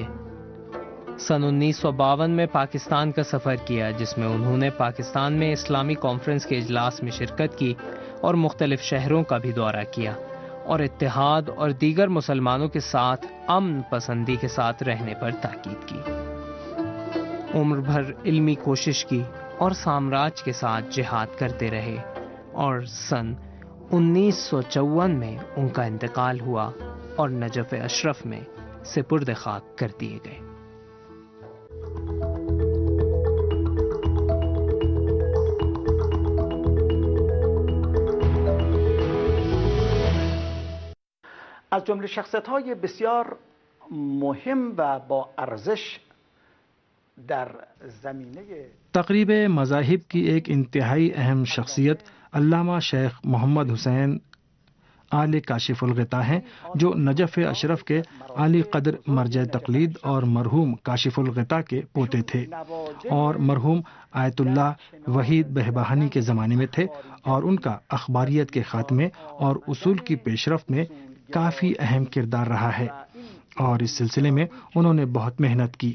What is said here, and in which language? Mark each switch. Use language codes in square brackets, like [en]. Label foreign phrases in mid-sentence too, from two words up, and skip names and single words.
[ur] سن 1952 میں پاکستان کا سفر کیا، جس میں انہوں نے پاکستان میں اسلامی کانفرنس کے اجلاس میں شرکت کی اور مختلف شہروں کا بھی دورہ کیا، اور اتحاد اور دیگر مسلمانوں کے ساتھ امن پسندی کے ساتھ رہنے پر تاکید کی۔ عمر بھر علمی کوشش کی اور سامراج کے ساتھ جہاد کرتے رہے، اور سن 1954 میں ان کا انتقال ہوا اور نجف اشرف میں سپرد خاک کر دیے گئے۔ [fa] از جمله شخصیت‌های بسیار مهم و با ارزش در زمینه [ur] تقریب مذاہب کی ایک انتہائی اہم شخصیت علامہ شیخ محمد حسین آل کاشف الغطا ہیں، جو نجف اشرف کے عالی قدر مرجع تقلید اور مرحوم کاشف الغطا کے پوتے تھے، اور مرحوم آیت اللہ وحید بہبہانی کے زمانے میں تھے، اور ان کا اخباریت کے خاتمے اور اصول کی پیشرفت میں کافی اہم کردار رہا ہے، اور اس سلسلے میں انہوں نے بہت محنت کی۔